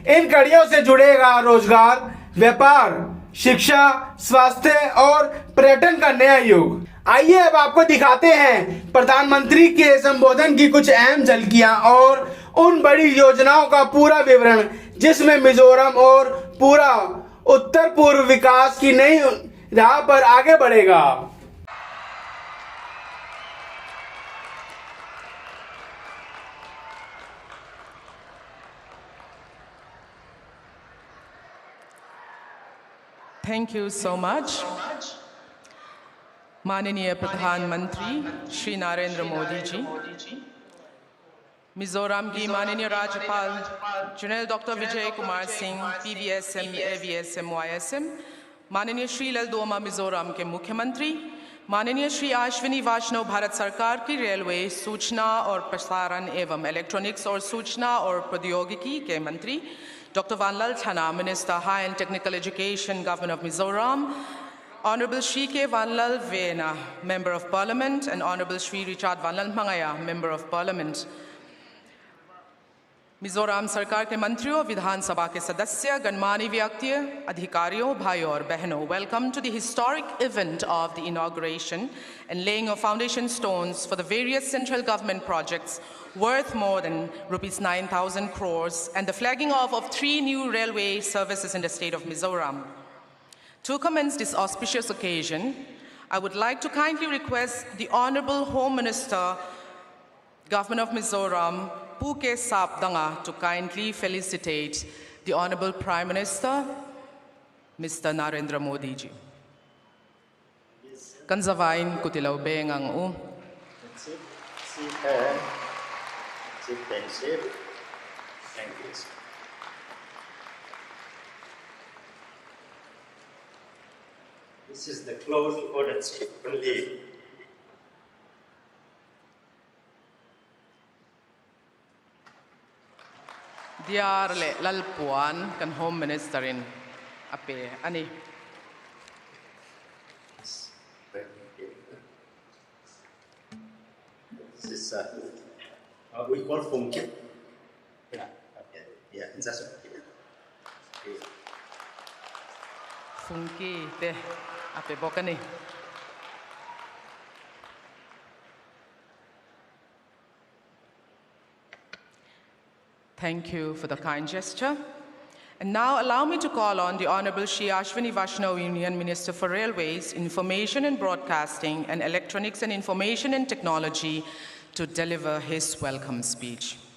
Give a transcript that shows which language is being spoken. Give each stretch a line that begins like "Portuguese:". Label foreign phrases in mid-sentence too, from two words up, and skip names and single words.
Hindi: इन कड़ियों से जुड़ेगा रोजगार, व्यापार, शिक्षा, स्वास्थ्य और पर्यटन का नया युग। आइए अब आपको दिखाते हैं प्रधानमंत्री के संबोधन की कुछ अहम झलकियां और उन बड़ी योजनाओं का पूरा विवरण, जिसमें मिजोरम और पूरा उत्तर पूर्व विकास की नई राह पर आगे बढ़ेगा।
English: Thank you so much.
Hindi: माननीय प्रधानमंत्री श्री नरेंद्र मोदी जी, मिजोरम की माननीय राज्यपाल जनरल डॉक्टर विजय कुमार सिंह, PVSM, AVSM, YSM, माननीय श्री ललदोमा मिजोरम के मुख्यमंत्री, माननीय श्री अश्विनी वैष्णव भारत सरकार की रेलवे, सूचना और प्रसारण एवं इलेक्ट्रॉनिक्स और सूचना और प्रौद्योगिकी के मंत्री,
English: Dr. Vanlal Chana, Minister, High and Technical Education, Governor of Mizoram, Honorable Shri K. Vanlal Vena, Member of Parliament, and Honorable Shri Richard Vanlal Mangaya, Member of Parliament.
Hindi: मिजोरम सरकार के मंत्रियों, विधानसभा के सदस्य, गणमान्य व्यक्तियों, अधिकारियों, भाइयों और बहनों,
English: welcome to the historic event of the inauguration and laying of foundation stones for the various central government projects worth more than rupees 9,000 crores and the flagging off of 3 new railway services in the state of Mizoram. To commence this auspicious occasion, I would like to kindly request the Honorable Home Minister, Governor of Mizoram, Puke Sapdanga, to kindly felicitate the Honorable Prime Minister, Mr. Narendra Modi ji.
Mizo: Kanzavain kutilaw beng ang u.
English: Thank you. This is the close order only.
Mizo: Diar le lalpuan kan
English: Home Minister
Mizo: in ape ani.
English: This is we call Funke. Yeah, that's okay.
Mizo: Funki te ape bokani.
English: Thank you for the kind gesture. And now allow me to call on the Honorable Shri Ashwini Vaishnav, Union Minister for Railways, Information and Broadcasting, and Electronics and Information and Technology to deliver his welcome speech.